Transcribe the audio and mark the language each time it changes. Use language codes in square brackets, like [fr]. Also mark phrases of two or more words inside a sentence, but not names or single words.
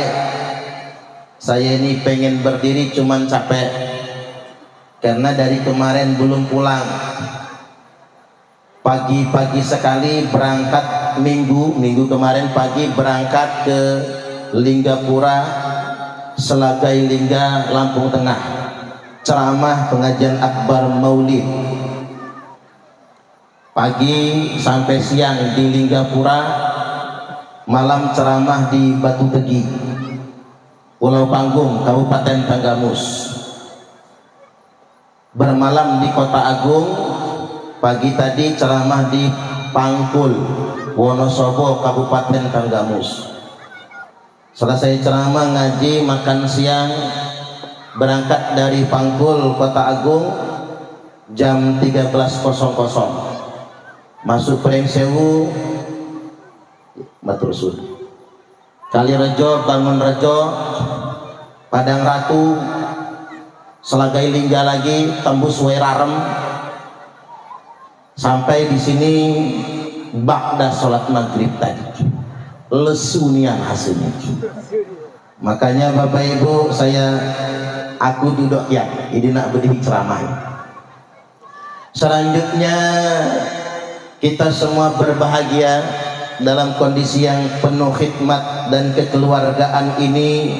[id] Saya ini pengen berdiri cuman capek karena dari kemarin belum pulang. Pagi-pagi sekali berangkat, minggu kemarin pagi berangkat ke Linggapura, Selagai Lingga, Lampung Tengah, ceramah pengajian akbar Maulid. Pagi sampai siang di Linggapura, malam ceramah di Batu Tegi, Pulau Panggung, Kabupaten Tanggamus. Bermalam di Kota Agung, pagi tadi ceramah di Pangkul, Wonosobo, Kabupaten Tanggamus. Selesai ceramah, ngaji, makan siang, berangkat dari Pangkul, Kota Agung jam 13.00, masuk Prengsewu, Matursun, Kalirejo, Bangunrejo, Padang Ratu, Selagai Lingga lagi, tembus Werarem, sampai di sini ba'da sholat maghrib tadi. lesunian hasilnya. Makanya Bapak Ibu, aku duduk ya ini nak berdiri ceramah. Selanjutnya kita semua berbahagia dalam kondisi yang penuh khidmat dan kekeluargaan ini.